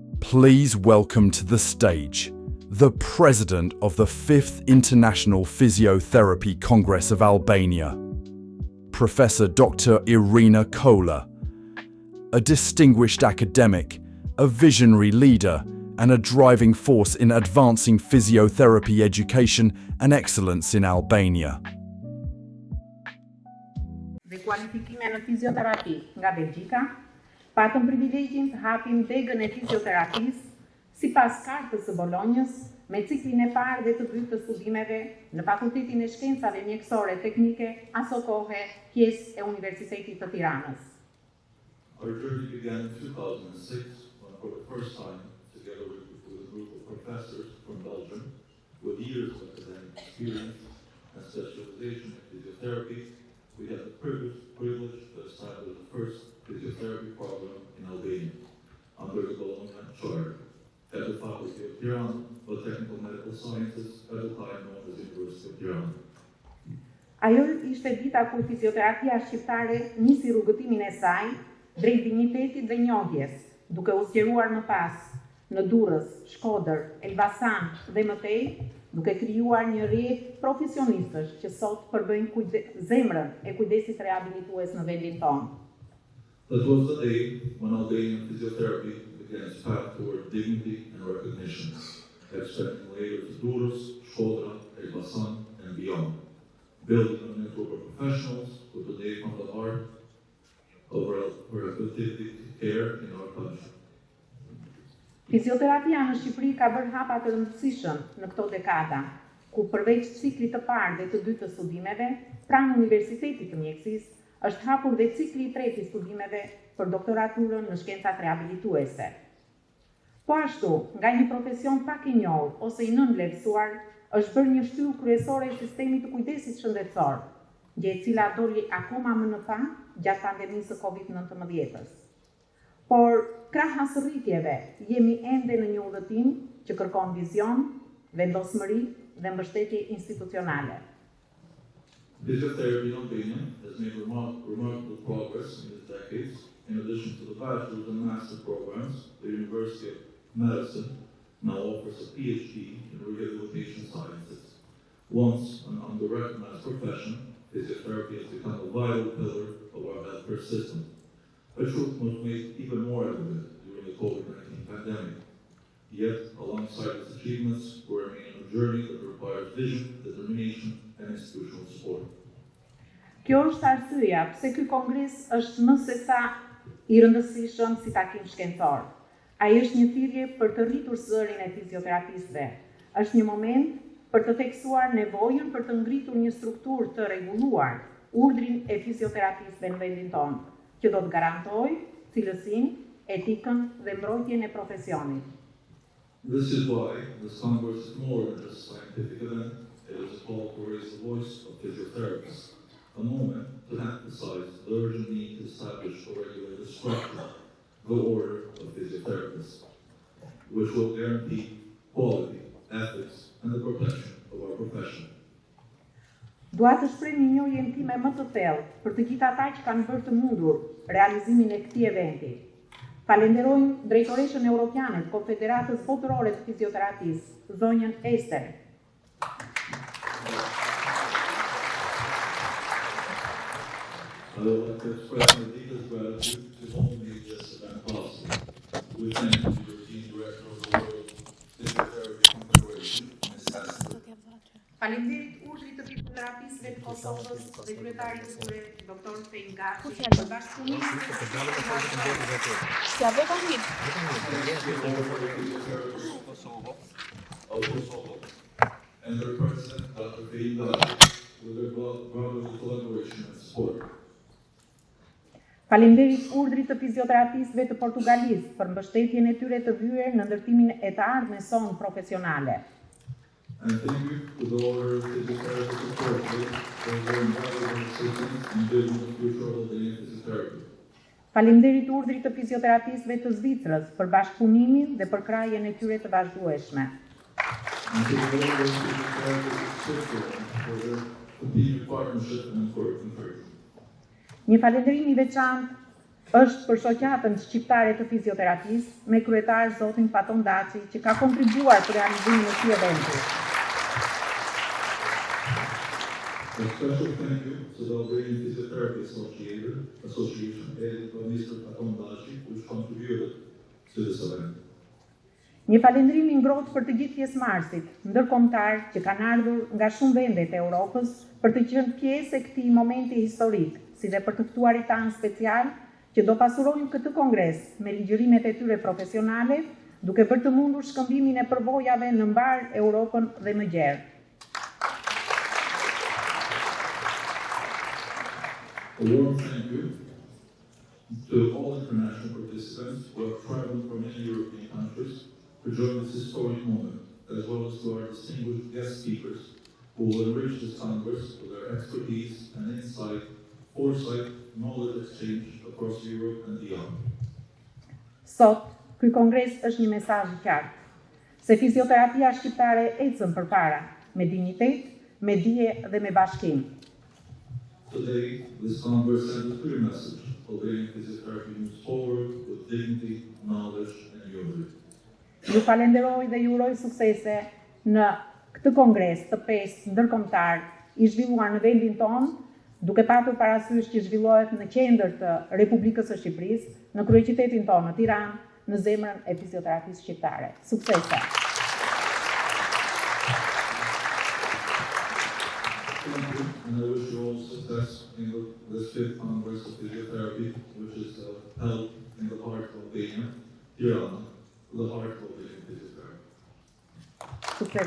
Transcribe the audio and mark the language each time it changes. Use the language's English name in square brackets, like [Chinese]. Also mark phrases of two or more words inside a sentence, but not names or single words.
[English] Please welcome to the stage the president of the 5th International Physiotherapy Congress of Albania, Professor Dr. Irina Kola, a distinguished academic, a visionary leader, and a driving force in advancing physiotherapy education and excellence in Albania. [Albanian] Dhe kualifikime në fizioterapi nga Belgjika, patëm privilegjin të hapim degën e fizioterapisë sipas kartës së Bolonjës me ciklin e parë dhe të dytë të studimeve në Fakultetin e Shkencave Mjekësore Teknike aso kohe pjesë e Universitetit të Tiranës. [English] Our journey began in 2006 when for the first time, together with a group of professors from Belgium with years of academic experience and specialization in physiotherapy, we had the privilege to establish the first physiotherapy program in Albania under the Bologna Charter at the Faculty of Tirana of Technical Medical Sciences at the time known as University of Tirana. [Albanian] Ajo ishte dita kur fizioterapia shqiptare nisi rrugëtimin e saj drejt dinjitetit dhe njohjes, duke u zgjeruar më pas në Durrës, Shkodër, Elbasan dhe mëtej, duke krijuar një rrjet profesionistësh që sot përbëjnë zemrën e kujdesit rehabilitues në vendin tonë. [English] That was the day when Albanian physiotherapy began its path toward dignity and recognition, extending later to Durrës, Shkodra, Elbasan, and beyond, building a network of professionals who today fund the heart of rehabilitative care in our country. [Albanian] Fizioterapia në Shqipëri ka bërë hapa të rëndësishëm në këto dekada, ku përveç ciklit të parë dhe të dytë të studimeve, pranë Universitetit të Mjekësisë, është hapur dhe cikli i tretë i studimeve për doktoraturën në shkencat rehabilituese. Po ashtu, nga një profesion pak i njohur ose i nënvlerësuar, është bërë një shtyllë kryesore e sistemit të kujdesit shëndetësor, gjë e cila doli akoma më në pa gjatë pandemisë së COVID-19. Por krahas rritjeve, jemi ende në një udhëtim që kërkon vizion, vendosmëri dhe mbështetje institucionale. [English] Physiotherapy in Albania has made remarkable progress in these decades. In addition to the bachelor's and master's programs, the University of Medicine now offers a PhD in rehabilitation sciences. Once an under-recognized profession, physiotherapy has become a vital pillar of our healthcare system. A truth was made even more evident during the COVID-19 pandemic. Yet, alongside its achievements, we remain on a journey that requires vision, determination, and institutional support. [Albanian] Kjo është arsyeja pse ky kongres është më se sa i rëndësishëm si takim shkencor. Ai është një thirrje për të rritur zërin e fizioterapistëve. Është një moment për të theksuar nevojën për të ngritur një strukturë të rregulluar urdhrin e fizioterapistëve në vendin tonë, që do të garantojë cilësinë, etikën dhe mbrojtjen e profesionit. [English] This is why this Congress is more than just a scientific event. It is a call to raise the voice of physiotherapists, a moment to emphasize the urgent need to establish a regulated structure, the order of physiotherapists, which will guarantee quality, ethics, and the protection of our profession. [Albanian] Dua të shpreh një njohjen time më të thellë për të gjithë ata që kanë bërë të mundur realizimin e këtij eventi. Falenderojmë drejtoreshën europiane të Konfederatës Botërore të Fizioterapisë, zonjën Ester. [English] I would like to express my deepest gratitude to all who made this event possible. We thank the European Director of the World Physiotherapy Confederation, Ms. Hester. [Albanian] Faleminderit urdhrit të fizioterapisëve të Kosovës dhe kryetarit të tyre, Dr. Fejn Gashi, për bashkëpunimin [English] and their president, Dr. Fejn Gashi, with their brotherly collaboration and support. [Albanian] Faleminderit urdhrit të fizioterapisëve të Portugalisë për mbështetjen e tyre të vyer në ndërtimin e të ardhmes sonë profesionale. [English] And thank you to the order of physiotherapy support for their invaluable assistance in building the future of Albanian physiotherapy. [Albanian] Faleminderit urdhrit të fizioterapisëve të Zvicrës për bashkëpunimin dhe për krahjen e tyre të vazhdueshme. [English] And to the order of physiotherapy Switzerland for their continued partnership and encouragement. [Albanian] Një falënderim I veçantë është për shoqatën shqiptare të fizioterapisë me kryetar zotin Faton Daçi, që ka kontribuar për realizimin e këtij eventi. [English] A special thank you to the Albanian Physiotherapy Association headed by Mr. Faton Daçi, which contributed to this event. [Albanian] Një falëndrim i ngrohtë për të gjithë pjesëmarrësit ndërkombëtar që kanë ardhur nga shumë vende të Europës për të qenë pjesë e këtij momenti historik, si dhe për të ftuarit tanë special që do pasurojnë këtë kongres me ligjërimet e tyre profesionale, duke bërë të mundur shkëmbimin e përvojave në mbar Europën dhe më gjerë. [English] A warm thank you to all international participants who have traveled from many European countries to join this historic moment, as well as to our distinguished guest speakers who will enrich this Congress with their expertise and insight, foresight, knowledge exchange across Europe and beyond. [Albanian] Sot, ky kongres është një mesazh i qartë, se fizioterapia shqiptare ecën përpara, me dinjitet, me dije dhe me bashkim. [English] Today, this Congress sends a clear message. Albanian physiotherapy moves forward with dignity, knowledge, and unity. [Albanian] Ju falenderoj dhe ju uroj suksese në këtë kongres të pestë ndërkombëtar i zhvilluar në vendin tonë, duke patur parasysh që zhvillohet në qendër të Republikës së Shqipërisë, në kryeqytetin tonë në Tiranë, në zemrën e fizioterapisë shqiptare. Suksese! [English] Thank you, and I wish you all success in this 5th Congress of Physiotherapy, which is held in the heart of Albania, Tirana, the heart of Albanian physiotherapy.